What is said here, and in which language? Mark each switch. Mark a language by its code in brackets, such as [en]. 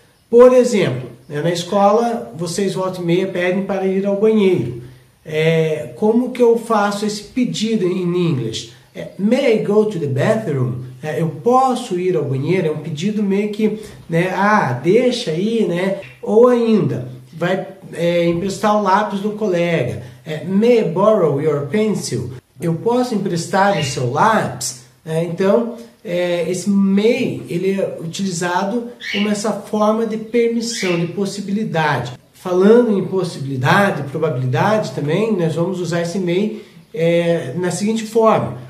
[pt] Por exemplo, na escola vocês volta e meia pedem para ir ao banheiro. Como que eu faço esse pedido em inglês? [en] May I go to the bathroom? [pt] Eu posso ir ao banheiro? É um pedido meio que, deixa aí, né? Ou ainda, vai emprestar o lápis do colega. [en] May I borrow your pencil? [pt] Eu posso emprestar o seu lápis? Então, esse may, ele é utilizado como essa forma de permissão, de possibilidade. Falando em possibilidade, probabilidade também, nós vamos usar esse may na seguinte forma.